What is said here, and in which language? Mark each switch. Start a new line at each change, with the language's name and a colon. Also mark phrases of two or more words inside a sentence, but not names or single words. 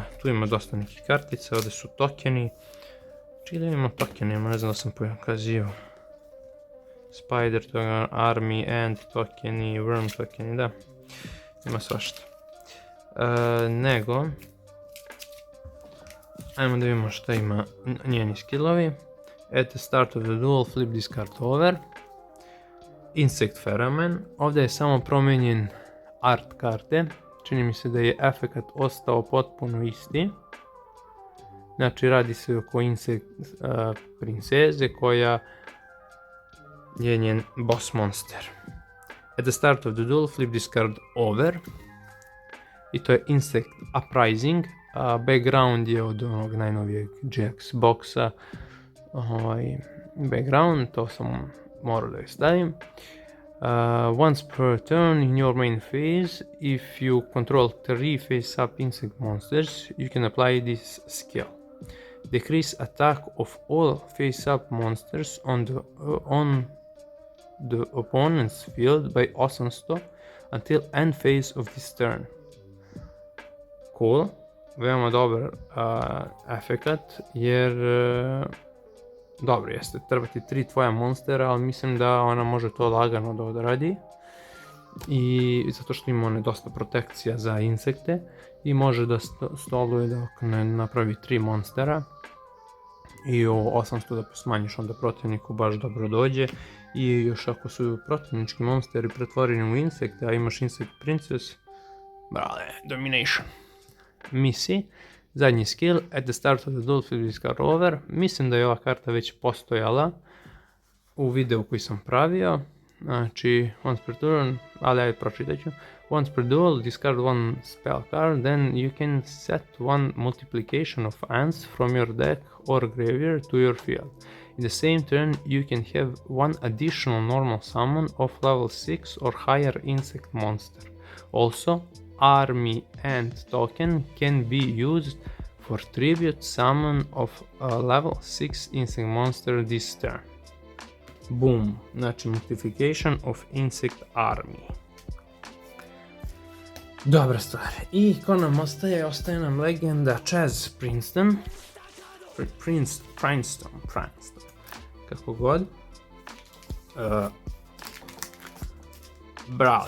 Bosnian: Tu ima dosta nekih kartica, ovdje su tokeni. Čekaj da imamo tokene, ne znam da sam pokazio. Spider token, Army, Ant tokeni, Worm tokeni, da. Ima svašta. Ajmo da vidimo šta ima njeni skillovi.
English: At the start of the duel, flip this card over. Insect Pheromone.
Bosnian: Ovdje je samo promijenjen art karte. Čini mi se da je efekt ostao potpuno isti. Znači radi se oko Insect princeze koja je njen boss monster.
English: At the start of the duel, flip this card over.
Bosnian: I to je Insect Uprising. Background je od onog najnovijeg GX boxa. Background, to sam morao da je stavim.
English: Once per turn in your main phase, if you control 3 face-up insect monsters, you can apply this skill. Decrease attack of all face-up monsters on the opponent's field by 800 until end phase of this turn.
Bosnian: Cool, veoma dobar efekat, jer dobro jeste, trebati 3 tvoja monstera, ali mislim da ona može to lagano da odradi. I zato što ima one dosta protekcija za insekte i može da stoluje dok ne napravi 3 monstera. I ovo 800 da smanjiš onda protivniku baš dobro dođe. I još ako su protivnički monsteri pretvoreni u insekte, a imaš Insect Princess, brale, domination. Misi, zadnji skill,
English: at the start of the duel discard over.
Bosnian: Mislim da je ova karta već postojala u videu koji sam pravio. Znači,
English: once per turn,
Bosnian: ali ajde pročitat ću.
English: Once per duel, discard one spell card, then you can set one multiplication of ants from your deck or graveyard to your field. In the same turn, you can have one additional normal summon of level 6 or higher insect monster. Also, army ant token can be used for tribute summon of a level 6 insect monster this turn.
Bosnian: Boom, znači
English: multiplication of insect army.
Bosnian: Dobra stvar. I ko nam ostaje? Ostaje nam legenda Chaz Princeton. Princeton. Kako god. Brale.